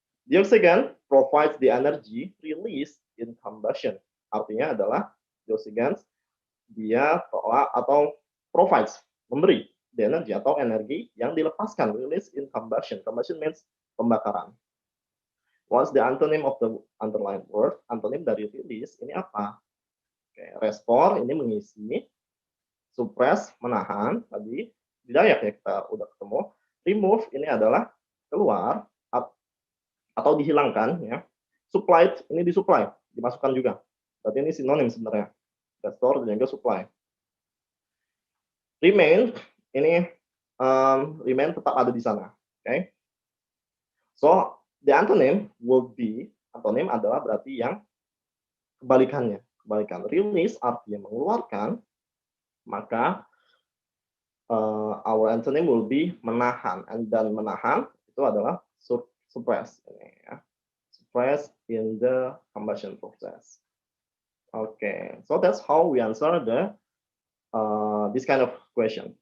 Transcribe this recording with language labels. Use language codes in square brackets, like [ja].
[en] The oxygen provides the energy released in combustion. [id] Artinya adalah the oxygen dia atau provides, memberi the energy atau energi yang dilepaskan, release in combustion. [en] Combustion means pembakaran. What's the antonym of the underlined word? [id] Antonym dari release ini apa? Oke, restore ini mengisi, suppress menahan, tadi di Dayak ya kita udah ketemu. Remove ini adalah keluar atau dihilangkan, ya. Supplied ini disupply, dimasukkan juga. Berarti ini sinonim sebenarnya. Restore dan juga supply. Remain ini remain tetap ada di sana. Okay? [en] So the antonym will be, [id] antonym adalah berarti yang kebalikannya. Kebalikan. Release artinya mengeluarkan, [en] maka our antonym will be [id] menahan. And dan menahan itu adalah suppress. Ini, ya. [en] Suppress in the combustion process. Okay, so that's how we answer the this kind of question.